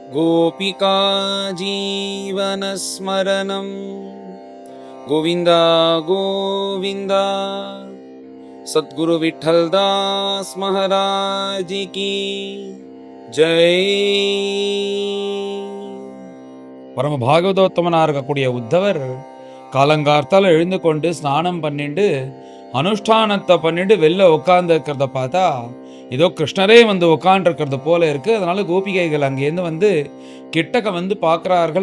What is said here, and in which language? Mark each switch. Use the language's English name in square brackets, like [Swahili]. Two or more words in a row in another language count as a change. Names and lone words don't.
[Sanskrit] गोपिका जीवनस्मरणं गोविन्द गोविन्द। [Hindi] सद्गुरु विठ्ठलदास महाराज की जय। [Tamil] பரம பாகவதோத்தமனா இருக்கக்கூடிய உத்தவர் காலங்கார்த்தால எழுந்து கொண்டு ஸ்நானம் பண்ணிட்டு அனுஷ்டானத்தை பண்ணிட்டு வெளில உட்கார்ந்து இருக்கிறத பார்த்தா ஏதோ கிருஷ்ணரே வந்து உட்காண்டிருக்கிறது போல இருக்கு. அதனால கோபிகைகள் அங்கேருந்து வந்து கிட்டக்க வந்து பார்க்குறார்கள்.